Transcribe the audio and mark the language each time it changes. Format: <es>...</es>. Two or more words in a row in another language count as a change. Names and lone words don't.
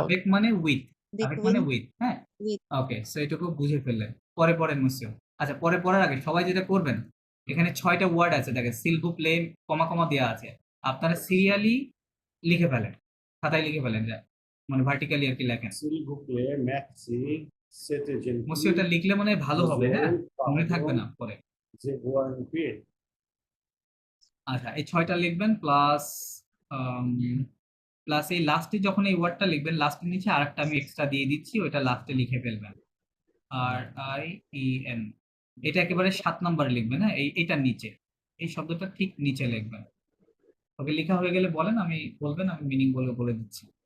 <bn>আবেগ মানে উইথ, আবেগ মানে উইথ, হ্যাঁ?</bn> <en>with.</en> <bn>ওকে, সো এটুকু বুঝে ফেললেন। পরে পড়েন মুসিও। আচ্ছা, পরে পড়ার আগে সবাই যেটা করবেন, এখানে ৬টা ওয়ার্ড আছে, দেখেন</bn> <fr>s'il vous plaît</fr> <bn>কমা কমা দেওয়া আছে। আপনারা সিরিয়ালি লিখে ফেলেন, খাতায় লিখে ফেলেন, যা মানে ভার্টিক্যালি আর কি লেখেন।</bn> <fr>s'il vous plaît, merci, c'était</fr> <bn>মুসিও এটা</bn> <fr>gentil,</fr> <bn>লিখলে মনে হয় ভালো হবে, হ্যাঁ? মনে থাকবে না পরে।</bn> <fr>je vois un peu.</fr> <bn>আচ্ছা, এই ৬টা লিখবেন প্লাস প্লাস এই লাস্টে যখন এই ওয়ার্ডটা লিখবেন, লাস্টের নিচে আরেকটা আমি এক্সট্রা দিয়ে দিচ্ছি, ওইটা লাস্টে লিখে ফেলবেন। আর আই ই এন, এটা একেবারে ৭ নম্বরে লিখবেন, হ্যাঁ? এইটার নিচে, এই শব্দটা ঠিক নিচে লিখবেন। ওকে, লেখা হয়ে গেলে বলেন, আমি বলবেন, আমি মিনিং বলে দিচ্ছি।</bn>